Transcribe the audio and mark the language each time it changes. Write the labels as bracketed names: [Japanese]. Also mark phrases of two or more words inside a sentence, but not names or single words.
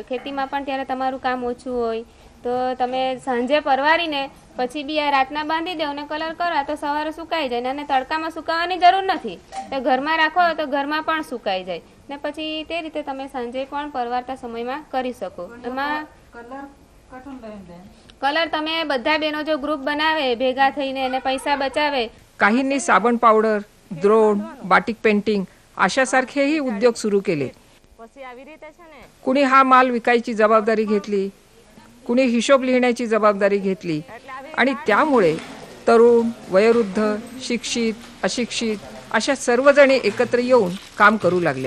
[Gujarati] ખેતીમાં પણ ત્યારે તમારું કામ ઓછું હોય તો તમે સાંજે પરવારીને પછી બી આ રાતના બાંધી દો ને કલર કરો તો સવારે સુકાઈ જાય. અને તડકામાં સુકાવવાની જરૂર નથી. તો ઘરમાં રાખો તો ઘરમાં પણ સુકાઈ જાય ને પછી તે રીતે તમે સાંજે પણ પરવારતા સમયમાં કરી શકો. એમાં कलर તમે બધા બહેનો જો ગ્રુપ બનાવે ભેગા થઈને અને પૈસા બચાવે. [Marathi] काहींनी साबण पावडर, द्रोण, बाटिक पेंटिंग अशासारखेही उद्योग सुरू केले. कुणी हा माल विकायची जबाबदारी घेतली, कुणी हिशोब लिहिण्याची जबाबदारी घेतली आणि त्यामुळे तरुण, वयोवृद्ध, शिक्षित, अशिक्षित अशा सर्वजणी एकत्र येऊन काम करू लागल्या.